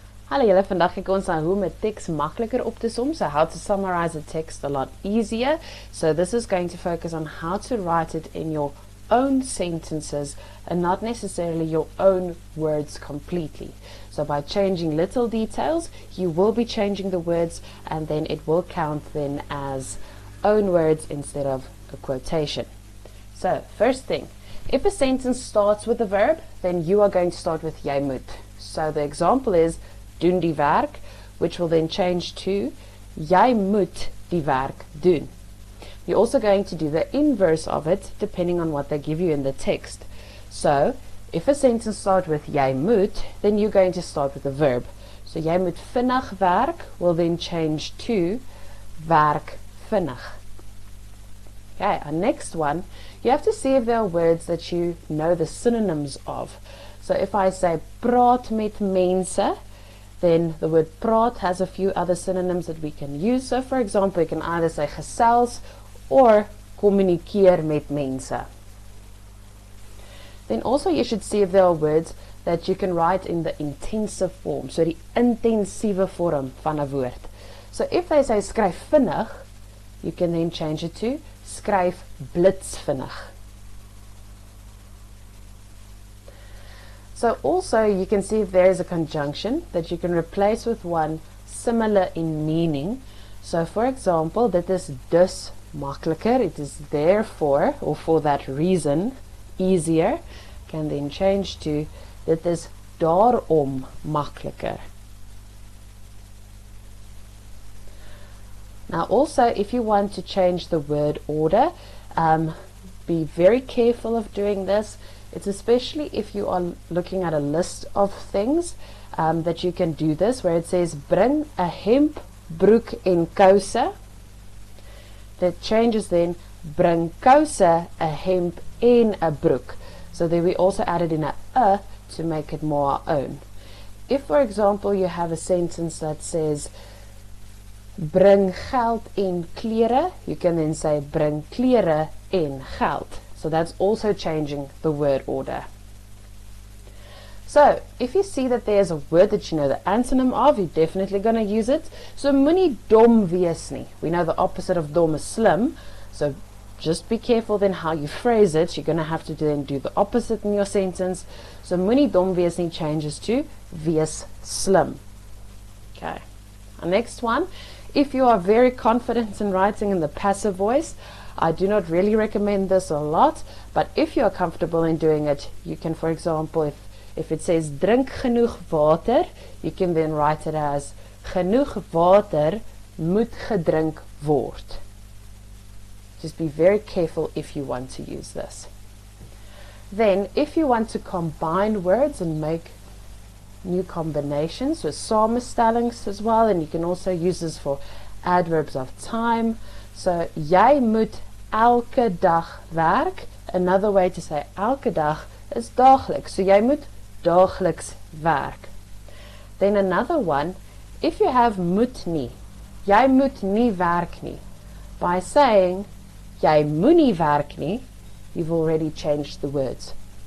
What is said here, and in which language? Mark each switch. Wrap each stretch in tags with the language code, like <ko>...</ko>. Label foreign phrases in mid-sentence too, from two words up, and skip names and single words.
<af>Hallo julle, vandag kyk ons na hoe om 'n teks makliker op te som,</af> <en>so how to summarize a text a lot easier. So this is going to focus on how to write it in your own sentences and not necessarily your own words completely. So by changing little details, you will be changing the words and then it will count then as own words instead of a quotation. So first thing, if a sentence starts with a verb, then you are going to start with</en> <af>jy moet.</af> <en>So the example is</en> <af>doen die werk,</af> <en>which will then change to</en> <af>jy moet die werk doen.</af> <en>You're also going to do the inverse of it depending on what they give you in the text. So if a sentence starts with</en> <af>jy moet,</af> <en>then you're going to start with a verb. So</en> <af>jy moet vinnig werk</af> <en>will then change to</en> <af>werk vinnig.</af> <en>Okay, our next one, you have to see if there are words that you know the synonyms of. So if I say</en> <af>praat met mense,</af> <en>then the word praat has a few other synonyms that we can use. So for example, you can either say gesels or</en> <af>communikeer met mense.</af> <en>Then also you should see if there are words that you can write in the intensive form, so</en> <af>die intensiewe vorm van 'n woord.</af> <en>So if they say</en> <af>skryf vinnig,</af> <en>you can then change it to</en> <af>skryf blitsvinnig.</af> <en>So also you can see if there is a conjunction that you can replace with one similar in meaning. So for example,</en> <af>dit is dus makliker,</af> <en>it is therefore or for that reason easier, can then change to</en> <af>dit is daarom makliker.</af> <en>Now also if you want to change the word order, be very careful of doing this. It's especially if you are looking at a list of things that you can do this, where it says</en> <af>bring 'n hemp, broek en kouse.</af> <en>That changes then</en> <af>bring kouse, 'n hemp en 'n broek.</af> <en>So then we also added in a to make it more our own. If for example you have a sentence that says</en> <af>bring geld en klere,</af> <en>you can then say</en> <af>bring klere en geld.</af> <en>So that's also changing the word order. So if you see that there's a word that you know the antonym of, you're definitely going to use it.</en> <af>So moenie dom wees nie.</af> <en>We know the opposite of dom is slim. So just be careful then how you phrase it. You're going to have to then do the opposite in your sentence.</en> <af>So moenie dom wees nie</af> <en>changes to</en> <af>wees slim.</af> <en>Okay. Our next one, if you are very confident in writing in the passive voice, I do not really recommend this a lot, but if you are comfortable in doing it, you can, for example, if it says</en> <af>drink genoeg water,</af> <en>you can then write it as</en> <af>genoeg water moet gedrink word.</af> <en>Just be very careful if you want to use this. Then, if you want to combine words and make new combinations with samenstellings as well, and you can also use this for adverbs of time.</en> <af>So jy moet elke dag werk.</af> <en>Another way to say</en> <af>elke dag</af> <en>is daagliks.</en> <af>So jy moet daagliks werk.</af> <en>Then another one, if you have</en> <af>moet nie, jy moet nie werk nie.</af> <en>By saying</en> <af>jy moenie werk nie,</af> <en>you've already changed the words.</en>